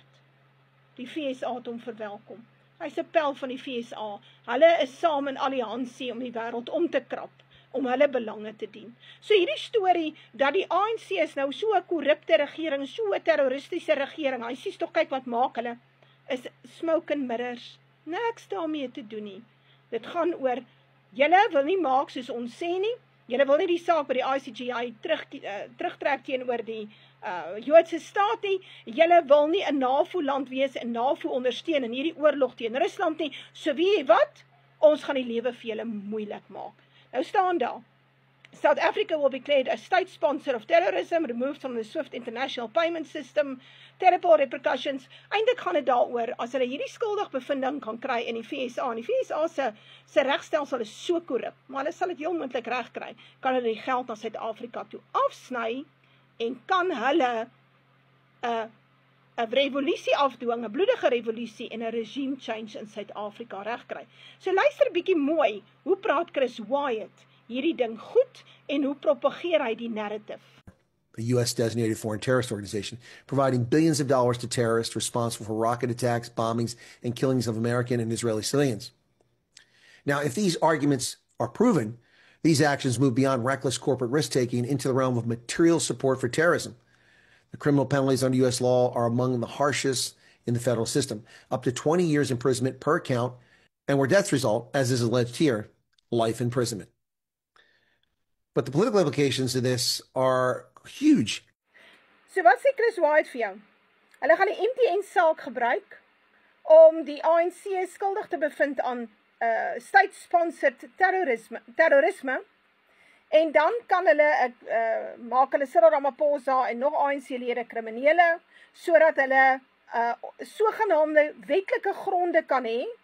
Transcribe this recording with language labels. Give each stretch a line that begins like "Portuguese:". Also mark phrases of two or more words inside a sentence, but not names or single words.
Afrikaans: Die VSA het hom verwelkom. Hy's 'n pel van die VSA. Hulle is saam in alliansie om die wêreld om te krap, om hulle belange te dien. So hierdie storie dat die ANC is nou so 'n korrupte regering, so 'n terroristiese regering, hy sies tog kyk wat maak hulle, is
English: smoke and mirrors.
Afrikaans: Niks daarmee te doen nie. Dit gaan oor, julle wil nie maak soos ons sê nie, julle wil nie die saak by die ICJ terugtrek teenoor die Joodse staat nie, julle wil nie 'n NAVO-land wees en NAVO ondersteun in hierdie oorlog teen Rusland nie, so weet jy wat? Ons gaan die lewe vir julle moeilik maak. Nou staan daar,
English: South Africa will be declared a state sponsor of terrorism, removed from the SWIFT international payment system, terrible repercussions.
Afrikaans: Eintlik gaan dit daaroor, as hulle hierdie skuldig bevinding kan kry in die VSA, en die VSA se regstelsel is so korrup, maar hulle sal dit heel moontlik reg kry, kan hulle die geld na Suid-Afrika toe afsny, en kan hulle 'n revolusie afdwing, 'n bloedige revolusie en 'n
English: regime change
Afrikaans: in Suid-Afrika regkry. So luister bietjie mooi, hoe praat Chris Wyatt hierdie ding goed en hoe propageer hy die narrative?
English: A U.S.-designated foreign terrorist organization, providing billions of dollars to terrorists responsible for rocket attacks, bombings, and killings of American and Israeli civilians. Now, if these arguments are proven, these actions move beyond reckless corporate risk-taking into the realm of material support for terrorism. The criminal penalties under U.S. law are among the harshest in the federal system, up to 20 years imprisonment per count, and where deaths result, as is alleged here, life imprisonment. But the political implications of this are huge.
Afrikaans: So wat sê Chris Wyatt vir jou? Hulle gaan die MTN saak gebruik om die ANC skuldig te bevind aan state-sponsored terrorisme, en dan kan hulle maak hulle Cyril Ramaphosa en nog ANC-lede kriminele, sodat hulle sogenaamde wetlike gronde kan hê